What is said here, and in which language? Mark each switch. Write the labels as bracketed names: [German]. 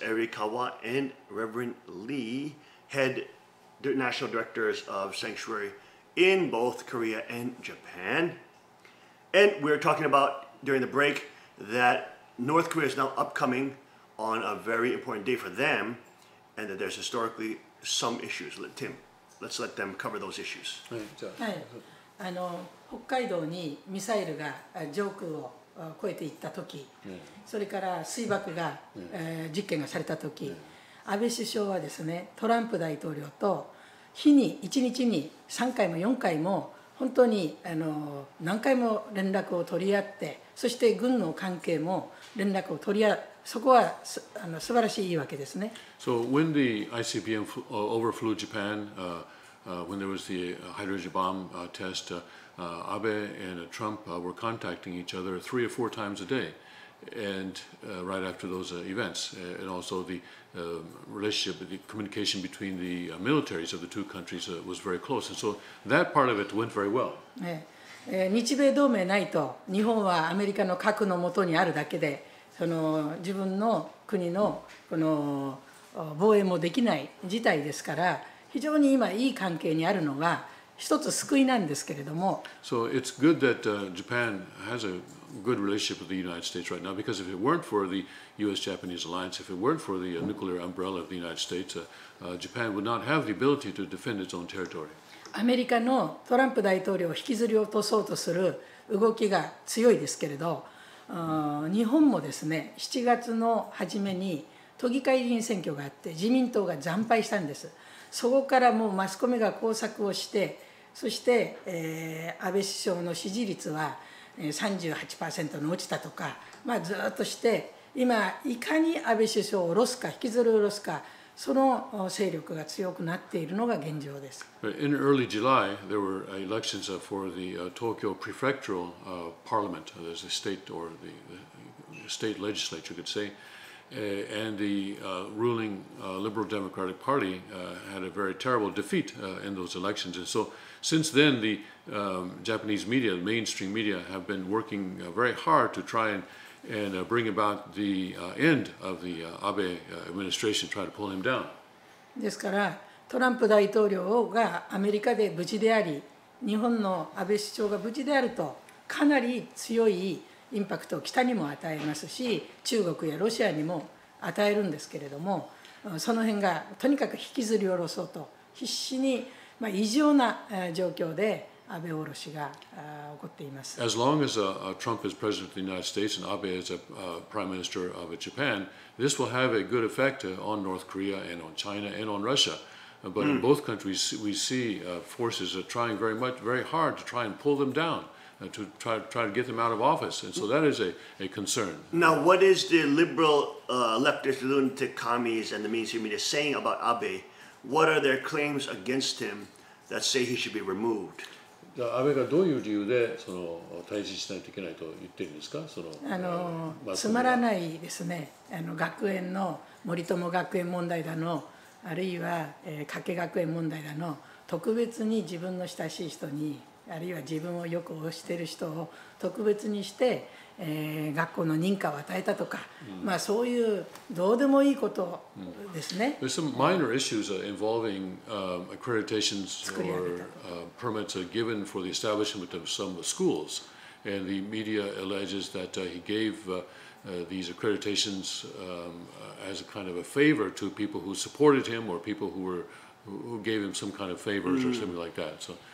[English] Erikawa and Reverend Lee, head national directors of Sanctuary in both Korea and Japan. And we were talking about during the break that North Korea is now upcoming on a very important day for them, and that there's historically some issues. Tim, let's let them cover those issues. [Japanese] はい、北海道にミサイルが上空を越えていった時、それから水爆が、実験がされた時、安倍首相はですね、トランプ大統領と日に1日に3回も4回も本当に何回も連絡を取り合って、そして軍の関係も連絡を取り合う。そこは素晴らしいわけですね。 [English] So when the ICBM overflew Japan, when there was the hydrogen bomb test, Abe and Trump were contacting each other 3 or 4 times a day. and right after those events, and also the relationship, the communication between the militaries of the two countries was very close, and so that part of it went very well. [Japanese] 日米同盟ないと日本はアメリカの核の下にあるだけでその自分の国のこの防衛もできない事態ですから非常に今いい関係にあるのが一つ救いなんですけれども。 [English] So it's good that Japan has a good relationship with the United States right now, because if it weren't for the U.S.-Japanese alliance, if it weren't for the nuclear umbrella of the United States, Japan would not have the ability to defend its own territory. [Japanese] アメリカのトランプ大統領を引きずり落とそうとする動きが強いですけれど、日本もですね、7月の初めに都議会議員選挙があって自民党が惨敗したんです。そこからもうマスコミが工作をして、そして、安倍首相の支持率は 38% に落ちたとか、ずっとして今いかに安倍首相を下ろすか引きずり下ろすかその勢力が強くなっているのが現状です。 [English] In early July, there were elections for the Tokyo Prefectural Parliament, there's the state or the state legislature, you could say, and the ruling Liberal Democratic Party had a very terrible defeat in those elections. And so since then, the Japanese media, the mainstream media, have been working very hard to try and bring about the end of the Abe administration, try to pull him down. [Japanese] ですからトランプ大統領がアメリカで無事であり、日本の安倍首相が無事であるとかなり強いインパクトを北にも与えますし、中国やロシアにも与えるんですけれども、その辺がとにかく引きずり下ろそうと必死に、異常な状況で安倍下ろしが起こっています。 [English] As long as Trump is president of the United States and Abe is a prime minister of Japan, this will have a good effect on North Korea and on China and on Russia. But in both countries, we see forces trying very hard to try and pull them down, to try to get them out of office, and so that is a concern. Now, what is the liberal leftist lunatic commies and the mainstream media saying about Abe? What are their claims against him that say he should be removed? [Japanese] 安倍がどういう理由で退陣しないといけないと言ってるんですか？つまらないですね。学園の森友学園問題だの、あるいは加計学園問題だの、特別に自分の親しい人に、あるいは自分をよく推している人を特別にして、学校の認可を与えたとか、そういうどうでもいいことですね。 [English] There's some minor issues involving accreditations or permits given for the establishment of some schools, and the media alleges that he gave these accreditations as a kind of a favor to people who supported him or people who gave him some kind of favors or something like that.